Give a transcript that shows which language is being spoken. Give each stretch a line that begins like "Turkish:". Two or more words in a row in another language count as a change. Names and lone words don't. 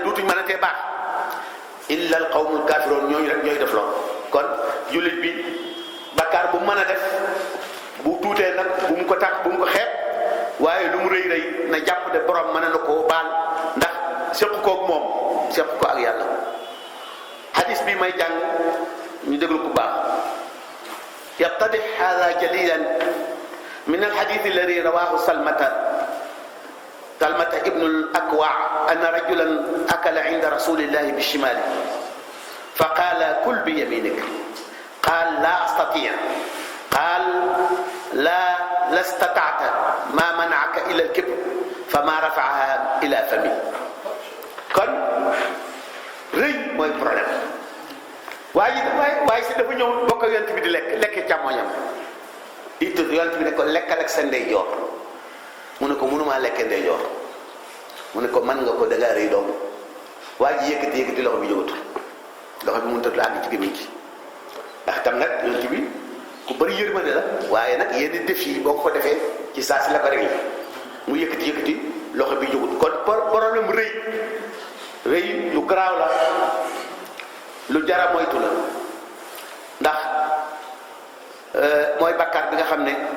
Wolof: duutuñ mën a tee baax
Arabic: إلا القوم الكافرون
Wolof: ñooñu rek ñooy def loolu kon jullit bi bakkaar bu mën a def bu tuutee nag bu mu ko tax bu mu ko xeeb waaye lu mu rëy na jàpp ne borom mën na koo baal ndax seq koog moom seq ko ak yàlla hadis bi may jàng ñu déglu ko baax
Arabic: يتضح هذا جليا من الحديث الذي رواه سلمة ابن الأكوع أن رجلا أكل عند رسول الله بشماله فقال كل بيمينك قال لا أستطيع' قال لا استطعت ما منعك إلا الكبر فما رفعها إلى فمي
Wolof: kon rëy mooy problème waaye si dafa ñëw bokk ak yonent bi di lekk càmmoñam it yonent bi ne ko lekkal ak sa ndeyjoor mu ne ko mënumaa lekke ndeyjoor mu ne ko mën nga ko dangaa rëy doom waa ji yëkkati loxo bi jógatul loxo bi mënut a àgg ci gémmiñ gi ndax tam nag yonent bi ku bëri yërmande la waaye nag yenn def yi boo ko defee ci saa si la ko réglé mu yëkkati loxo bi jógut kon problème rëy lu garaaw la lu jara moytu la ndax mooy bakkaar bi nga xam ne